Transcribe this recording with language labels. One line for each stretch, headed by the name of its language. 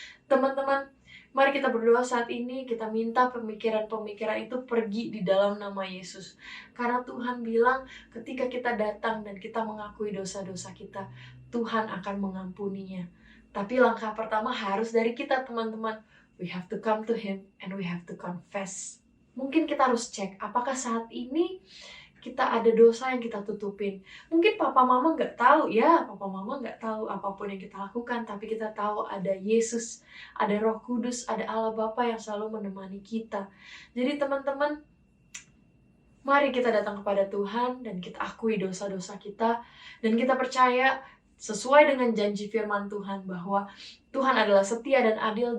Indonesian: Teman-teman, mari kita berdoa saat ini, kita minta pemikiran-pemikiran itu pergi di dalam nama Yesus. Karena Tuhan bilang ketika kita datang dan kita mengakui dosa-dosa kita, Tuhan akan mengampuninya. Tapi langkah pertama harus dari kita, teman-teman.
English: We have to come to Him and we have to confess.
Indonesian: Mungkin kita harus cek, apakah saat ini kita ada dosa yang kita tutupin. Mungkin papa mama nggak tahu, ya papa mama nggak tahu apapun yang kita lakukan, tapi kita tahu ada Yesus, ada Roh Kudus, ada Allah Bapa yang selalu menemani kita. Jadi teman-teman, mari kita datang kepada Tuhan dan kita akui dosa-dosa kita, dan kita percaya sesuai dengan janji firman Tuhan bahwa Tuhan adalah setia dan adil.